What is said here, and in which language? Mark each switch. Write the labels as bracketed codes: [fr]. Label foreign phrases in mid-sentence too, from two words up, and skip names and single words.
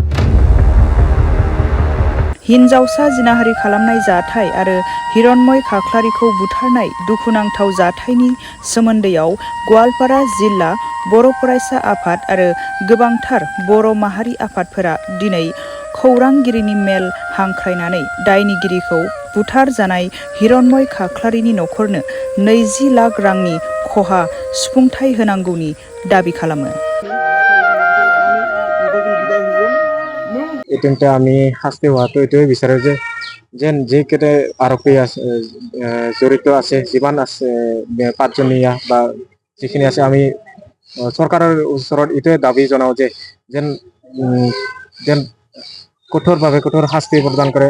[brx] हिनजावसा जिनाहारि खालामनाय जाथाय आरो हिरनमय खाख्लारिखौ बुथारनाय दुखुनांथाव जाथायनि सोमोन्दैआव गवालपारा जिल्ला बर' फरायसा आफाद आरो गोबांथार बर' माहारि आफादफोरा दिनै खौरांगिरिनि मेल हांख्रायनानै दायनिगिरिखौ बुथार जानाय हिरनमय खाख्लारिनि नखरनो 20 लाख रांनि खहा सुफुंथाय होनांगौनि दाबि खालामो। [as] এতে আমি শাস্তি হোৱাটো এইটোৱে বিচাৰোঁ যে যেন যিকেইটা আৰোপী আছে জড়িত আছে, যিমান আছে 5জনীয়া বা যিখিনি আছে, আমি চৰকাৰৰ ওচৰত এইটোৱে দাবী জনাওঁ যে যেন কঠোৰভাৱে কঠোৰ শাস্তি প্ৰদান কৰে।